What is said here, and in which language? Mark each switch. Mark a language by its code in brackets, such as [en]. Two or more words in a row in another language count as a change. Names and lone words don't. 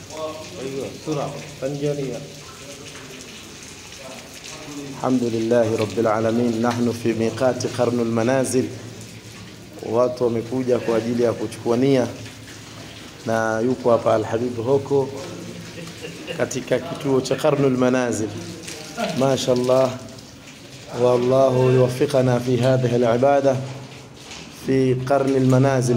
[ar] ايوه بسرعه فنجانيه. الحمد لله رب العالمين. نحن في ميقات قرن المنازل. [sw] Watu wamekuja kwa ajili ya kuchukua nia, na yuko hapa Al-Habib Hoko katika kituo cha Qarnul Manazil. [ar] ما شاء الله والله يوفقنا في هذه العبادة في قرن المنازل.